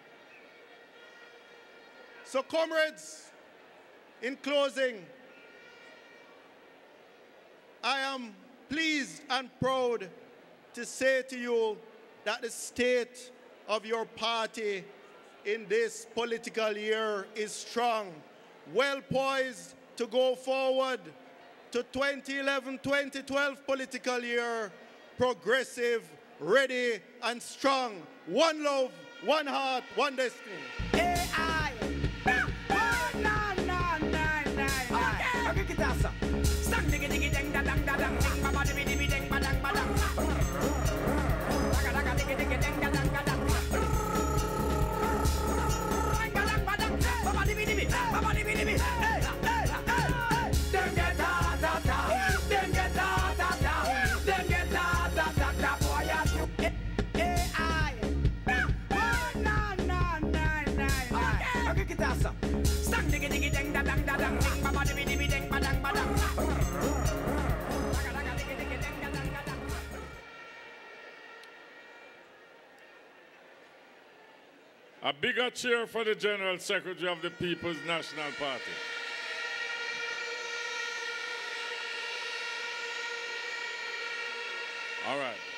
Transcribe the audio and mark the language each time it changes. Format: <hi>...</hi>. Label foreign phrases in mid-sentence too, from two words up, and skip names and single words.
<en>So, comrades, in closing, I am pleased and proud to say to you that the state of your party in this political year is strong, well poised to go forward to 2011-2012 political year, progressive, ready and strong. One love, one heart, one destiny. AI. Okay, get us up. Stand diggy diggy ding da dang da dang ding ba ba di di ding ba dang ba dang. Daga daga diggy diggy ding da dang da dang. Ba dang ba dang. Ba ba di di ba ba di di. Hey hey hey. Dem get da da da. Dem get da da da. Dem get da da da da. Boy you AI. Okay, get us up. Stand diggy diggy ding da dang da dang ding ba ba di di ding ba dang ba dang. A bigger cheer for the General Secretary of the People's National Party. All right.</en>